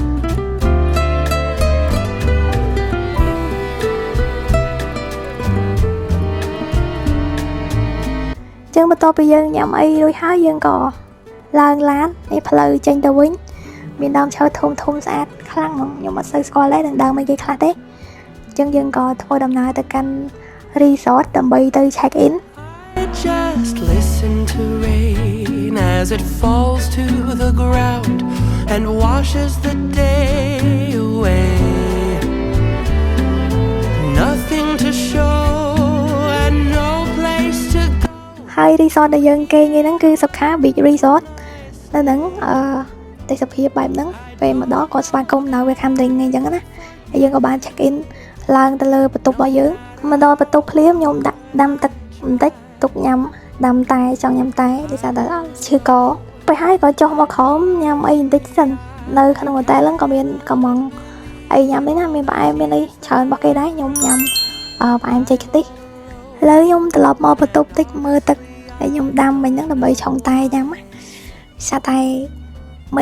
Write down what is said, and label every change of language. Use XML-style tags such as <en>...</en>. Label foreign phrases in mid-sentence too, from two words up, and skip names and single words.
<km>ចឹងបន្ទាប់ពីយើងញ៉ាំអីរួចហើយយើងក៏ឡើងឡាននេះផ្លូវចេញទៅវិញមានដើមឈើធំស្អាតខ្លាំងហ្មងខ្ញុំអត់សូវស្គាល់ទេនឹងដើមអីគេខ្លះទេចឹងយើងក៏ធ្វើដំណើរទៅកាន់ resort ដើម្បីទៅ</km> <en>check in Just listen to rain as it falls to the ground and washes the day away Nothing to show and no place to go</en> <km>ហើយ resort ដែលយើងគេងហ្នឹងគឺសុខា Beach Resort នៅហ្នឹងទេសភាពបែបហ្នឹងពេលមកដល់គាត់ស្វាគមន៍នៅ</km> <en>welcome drink</en> <km>អញ្ចឹងណាហើយយើងក៏បាន</km> <en>check in</en> <km>ឡើងទៅលើបន្ទប់របស់យើងមកដល់បន្ទប់ភ្លាមខ្ញុំដាក់ដាំទឹកបន្តិចទុកញ៉ាំដាំតែចង់ញ៉ាំតែដោយសារតែឈឺកពេលហើយក៏ចុះមកក្រោមញ៉ាំអីបន្តិចសិននៅក្នុងហូតែ លហ្នឹងក៏មានកំងអីញ៉ាំនេះណាមានផ្អែមមានអីច្រើនរបស់គេដែរខ្ញុំញ៉ាំផ្អែមចេកខ្ទិះឥឡូវខ្ញុំត្រឡប់មកបន្ទប់តិចមើលទឹកហើយខ្ញុំដាំមិញហ្នឹងដើម្បីឆុងតែញ៉ាំណាសាតែមេឃ</km>